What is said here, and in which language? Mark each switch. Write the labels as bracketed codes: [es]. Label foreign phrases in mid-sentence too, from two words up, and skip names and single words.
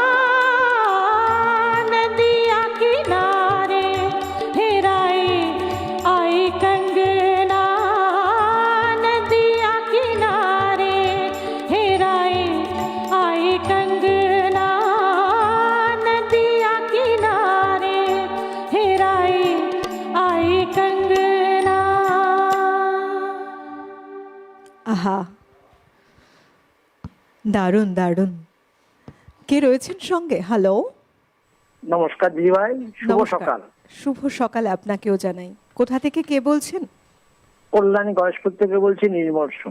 [bho] नदिया किनारे हेराई आई कंगना, नदिया किनारे हेराई आई कंगना, नदिया किनारे हेराई आई कंगना। [bn] আহা, দারুণ দারুণ। কে রয়েছেন সঙ্গে? হ্যালো, নমস্কার দিদি ভাই, শুভ নমস্কার। সকাল। শুভ সকাল আপনাকেও জানাই। কোথা থেকে কে বলছেন? কল্যাণী গয়েশপুর থেকে বলছি, নির্মল সোম।